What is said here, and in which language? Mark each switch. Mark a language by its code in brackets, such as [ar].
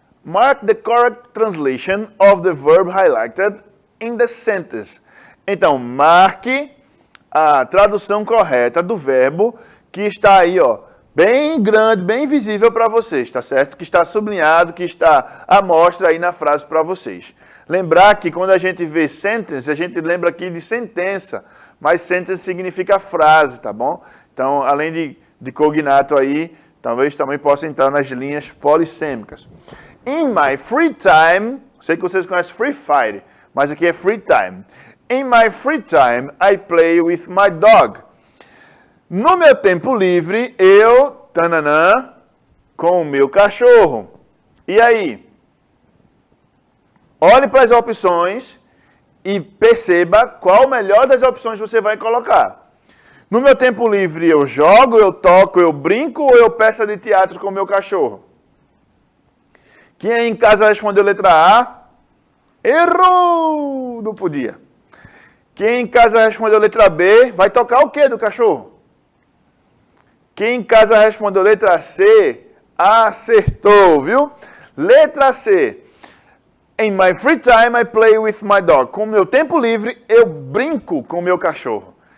[en] Mark the correct translation of the verb highlighted in the sentence. [pt] Então, marque a tradução correta do verbo que está aí, ó, bem grande, bem visível para vocês, tá certo? Que está sublinhado, que está à mostra aí na frase para vocês. Lembrar que quando a gente vê sentence, a gente lembra aqui de sentença, mas sentence significa frase, tá bom? Então, além de cognato aí, talvez também possa entrar nas linhas polissêmicas. [en] In my free time, [pt] sei que vocês conhecem Free Fire, mas aqui é free time. [en] In my free time, I play with my dog. [pt] No meu tempo livre, eu, tananã, com o meu cachorro. E aí? Olhe para as opções e perceba qual melhor das opções você vai colocar. No meu tempo livre, eu jogo, eu toco, eu brinco ou eu peça de teatro com o meu cachorro? Quem aí em casa respondeu letra A? Errou! Não podia. Quem em casa respondeu letra B? Vai tocar o quê do cachorro? Quem em casa respondeu letra C? Acertou, viu? Letra C. [en] In my free time, I play with my dog. [pt] Com o meu tempo livre, eu brinco com o meu cachorro.